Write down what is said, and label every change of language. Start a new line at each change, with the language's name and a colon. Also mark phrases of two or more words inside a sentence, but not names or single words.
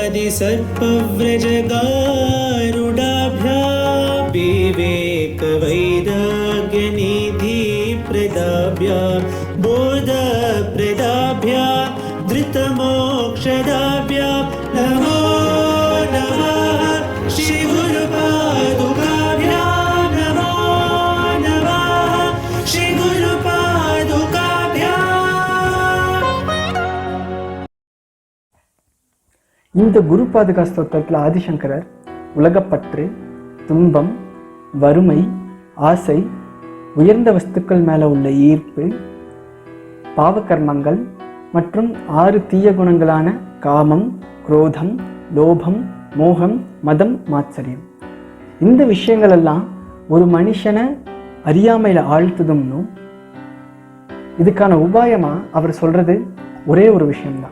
Sanskrit: सर्पव्रजगारुडाभ्यां विवेकवैराग्यनिधिप्रदाभ्यां बोधप्रदाभ्यां धृतमोक्षदाभ्यां नमो नमः श्रीगुरुपादुकाभ्यां नमो नमः श्रीगुरुपादुकाभ्यां।
Tamil: இந்த குரு பாதுகா ஸ்தோத்திரத்தில் ஆதிசங்கரர் உலகப்பற்று, துன்பம், வறுமை, ஆசை, உயர்ந்த வஸ்துக்கள் மேலே உள்ள ஈர்ப்பு, பாவகர்மங்கள் மற்றும் 6 தீய குணங்களான காமம், குரோதம், லோபம், மோகம், மதம், மாத்சரியம், இந்த விஷயங்கள் எல்லாம் ஒரு மனுஷனை அறியாமையில் ஆழ்த்துதும்னும் இதுக்கான உபாயமா அவர் சொல்றது ஒரே ஒரு விஷயம்தான்.